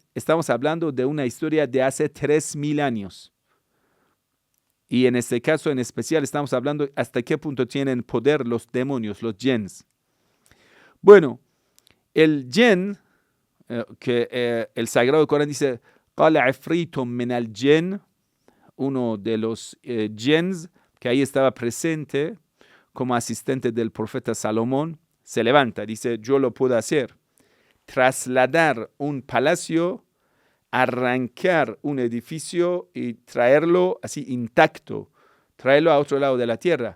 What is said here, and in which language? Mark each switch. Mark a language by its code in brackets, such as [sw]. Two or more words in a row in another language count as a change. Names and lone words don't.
[es] Estamos hablando de una historia de hace 3000 años. Y en este caso en especial estamos hablando hasta qué punto tienen poder los demonios, los jinns. Bueno, el jinn, que el Sagrado Corán dice, [ar] قال عفريت من الجن, [es] uno de los jinns que ahí estaba presente como asistente del profeta Salomón, se levanta, dice, yo lo puedo hacer. Trasladar un palacio, arrancar un edificio y traerlo así intacto, traerlo a otro lado de la tierra.